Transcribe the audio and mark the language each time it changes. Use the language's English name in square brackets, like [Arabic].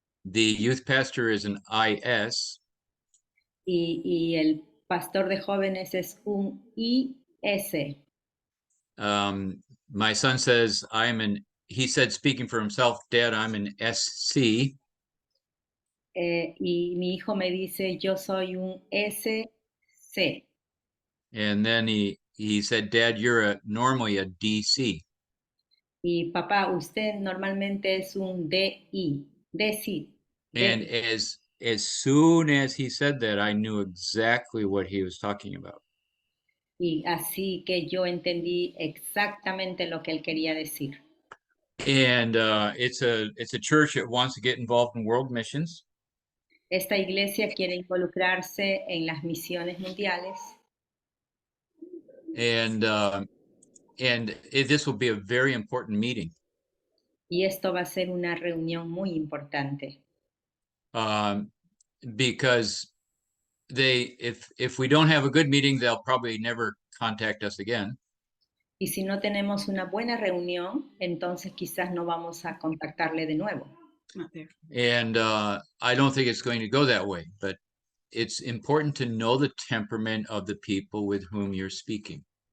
[English] The youth pastor is an IS. [Spanish] y el pastor de jóvenes es un IS. [English] My son says, he said, speaking for himself, Dad, I'm an SC. [Spanish] Y mi hijo me dice, yo soy un SC. [English] And then he said, Dad, you're normally a DC. [Spanish] Y papá, usted normalmente es un DI. DI. [English] And as soon as he said that, I knew exactly what he was talking about. [Spanish] Y así que yo entendí exactamente lo que él quería decir. [English] And it's a church that wants to get involved in world missions. [Spanish] Esta iglesia quiere involucrarse en las misiones mundiales [English] And this will be a very important meeting. [Spanish] y esto va a ser una reunión muy importante. [English] Because if we don't have a good meeting, they'll probably never contact us again. [Spanish] Y si no tenemos una buena reunión, entonces quizás no vamos a contactarle de nuevo. [English] And I don't think it's going to go that way, but it's important to know the temperament of the people with whom you're speaking.